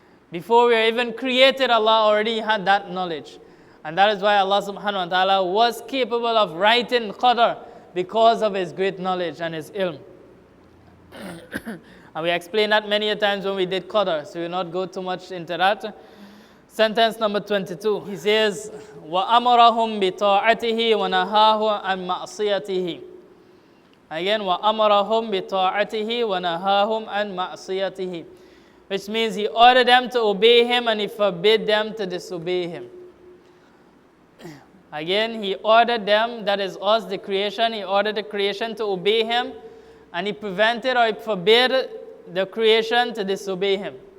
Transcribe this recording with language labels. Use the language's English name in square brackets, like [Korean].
[English] Before we are even created, Allah already had that knowledge. And that is why Allah subhanahu wa ta'ala was capable of writing qadr because of His great knowledge and His ilm. And we explained that many a times when we did qadr, so we will not go too much into that. Sentence number 22. He says, [Arabic] وَأَمَرَهُمْ بِطَاعَتِهِ وَنَهَاهُ عَنْ مَعْصِيَتِهِ. [English] Again, [Arabic] وَأَمَرَهُمْ بِطَاعَتِهِ وَنَهَاهُمْ عَنْ مَعْصِيَتِهِ. [English] Which means He ordered them to obey Him and He forbid them to disobey Him. Again, He ordered them, that is us, the creation, He ordered the creation to obey Him, and He prevented or He forbid the creation to disobey Him.